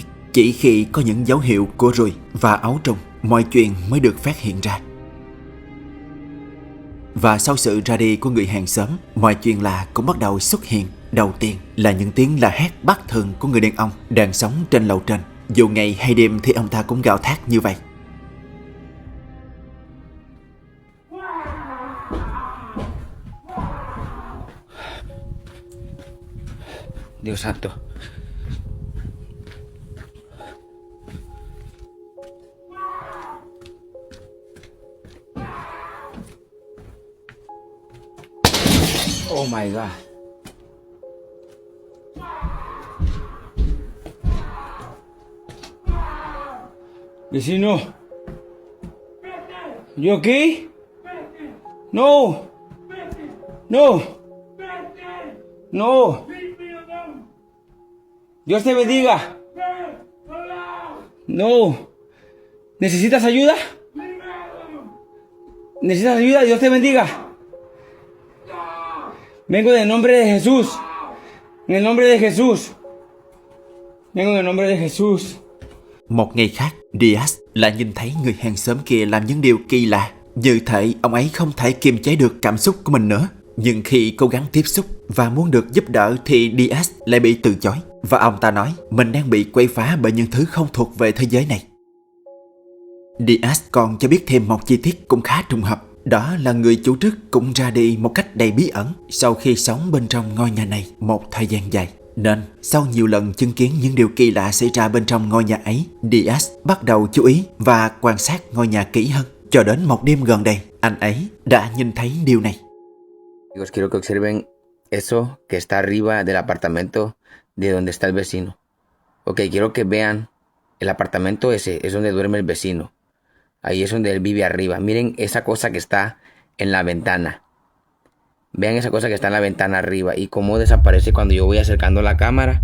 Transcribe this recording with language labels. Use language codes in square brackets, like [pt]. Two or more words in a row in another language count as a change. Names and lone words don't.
[vi] Chỉ khi có những dấu hiệu của ruồi và ấu trùng, mọi chuyện mới được phát hiện ra. Và sau sự ra đi của người hàng xóm, mọi chuyện lạ cũng bắt đầu xuất hiện. Đầu tiên là những tiếng la hét bất thường của người đàn ông đang sống trên lầu trên. Dù ngày hay đêm thì ông ta cũng gào thét như vậy. [es] Dios santo. [en] Oh my God. [es] Vecino. ¿Yo aquí? No. No. No. Dios te bendiga. No. ¿Necesitas ayuda? ¿Necesitas ayuda? Dios te bendiga. Vengo en el nombre de Jesús. En el nombre de Jesús. Vengo en el nombre de Jesús. [vi] Một ngày khác, Diaz lại nhìn thấy người hàng xóm kia làm những điều kỳ lạ. Như thể ông ấy không thể kiềm chế được cảm xúc của mình nữa. Nhưng khi cố gắng tiếp xúc và muốn được giúp đỡ thì Diaz lại bị từ chối. Và ông ta nói mình đang bị quấy phá bởi những thứ không thuộc về thế giới này. Diaz còn cho biết thêm một chi tiết cũng khá trùng hợp. Đó là người chủ trước cũng ra đi một cách đầy bí ẩn sau khi sống bên trong ngôi nhà này một thời gian dài. Nên sau nhiều lần chứng kiến những điều kỳ lạ xảy ra bên trong ngôi nhà ấy, Diaz bắt đầu chú ý và quan sát ngôi nhà kỹ hơn. Cho đến một đêm gần đây, anh ấy đã nhìn thấy điều này. [es] Chicos, quiero que observen eso que está arriba del apartamento de donde está el vecino. Ok, quiero que vean el apartamento ese, es donde duerme el vecino. Ahí es donde él vive arriba. Miren esa cosa que está en la ventana. Vean esa cosa que está en la ventana arriba y cómo desaparece cuando yo voy acercando la cámara.